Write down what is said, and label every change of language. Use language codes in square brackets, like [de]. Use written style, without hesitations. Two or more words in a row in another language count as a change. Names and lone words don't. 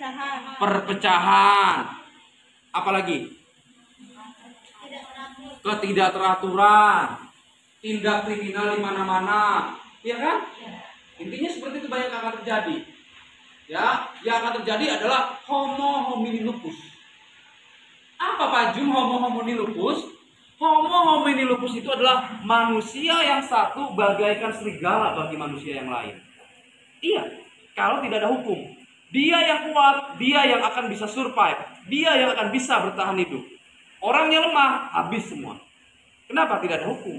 [id] perpecahan. Apalagi? Ketidakteraturan, tindak kriminal di mana-mana, ya kan? Intinya seperti itu banyak akan terjadi. Ya, yang akan terjadi adalah [la] homo homini lupus. [id] Apa Pak Jum [la] homo homini lupus? Homo homini lupus [id] itu adalah manusia yang satu bagaikan serigala bagi manusia yang lain. Iya, kalau tidak ada hukum, dia yang kuat, dia yang akan bisa survive, dia yang akan bisa bertahan hidup. Orangnya lemah, habis semua. Kenapa tidak ada hukum?